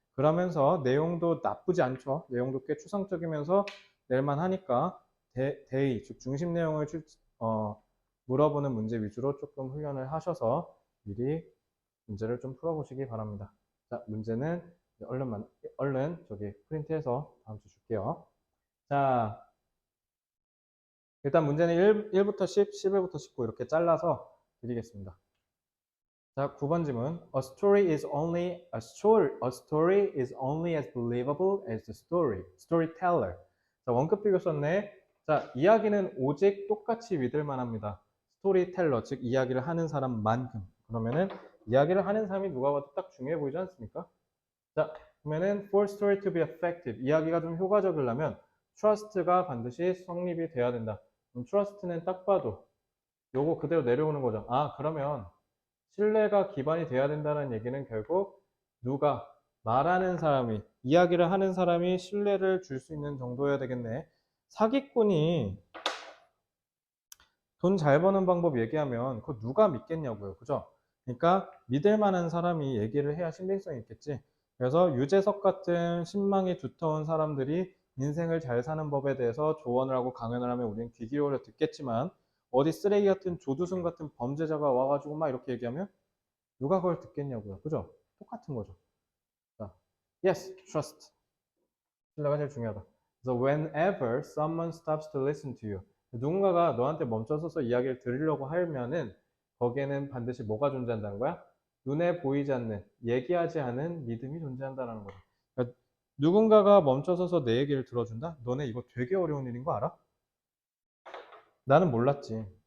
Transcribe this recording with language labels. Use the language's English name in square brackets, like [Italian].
[Korean] 그러면서 내용도 나쁘지 않죠. 내용도 꽤 추상적이면서 낼만 하니까 대의, 즉 중심 내용을 물어보는 문제 위주로 조금 훈련을 하셔서 미리 문제를 좀 풀어보시기 바랍니다. 자, 문제는 얼른 저기 프린트해서 다음 주 줄게요. 자, 일단 문제는 1부터 10, 11부터 19 이렇게 잘라서 드리겠습니다. 자, 9번 질문. [English] A story is only as believable as the storyteller. [Korean] 자, 원급 비교 썼네. 자, 이야기는 오직 똑같이 믿을 만합니다. 스토리텔러, 즉 이야기를 하는 사람만큼. 그러면은 이야기를 하는 사람이 누가 봐도 딱 중요해 보이지 않습니까? 자, 그러면은 [English] for story to be effective. [Korean] 이야기가 좀 효과적이려면 trust가 반드시 성립이 돼야 된다. 그럼 trust는 딱 봐도 요거 그대로 내려오는 거죠. 아, 그러면 신뢰가 기반이 돼야 된다는 얘기는 결국 누가 말하는 사람이 이야기를 하는 사람이 신뢰를 줄 수 있는 정도여야 되겠네. 사기꾼이 돈 잘 버는 방법 얘기하면 그거 누가 믿겠냐고요. 그죠? 그러니까 믿을 만한 사람이 얘기를 해야 신빙성이 있겠지. 그래서 유재석 같은 신망이 두터운 사람들이 인생을 잘 사는 법에 대해서 조언을 하고 강연을 하면 우리는 귀 기울여 듣겠지만 어디 쓰레기 같은 조두순 같은 범죄자가 와가지고 막 이렇게 얘기하면 누가 그걸 듣겠냐고요. 그죠? 똑같은 거죠. 자, yes, trust. 신뢰가 제일 중요하다. 그래서 [English] whenever someone stops to listen to you. [Korean] 누군가가 너한테 멈춰서서 이야기를 들으려고 하면은 거기에는 반드시 뭐가 존재한다는 거야? 눈에 보이지 않는, 얘기하지 않은 믿음이 존재한다는 거야. 그러니까 누군가가 멈춰서서 내 얘기를 들어준다? 너네 이거 되게 어려운 일인 거 알아? 나는 몰랐지.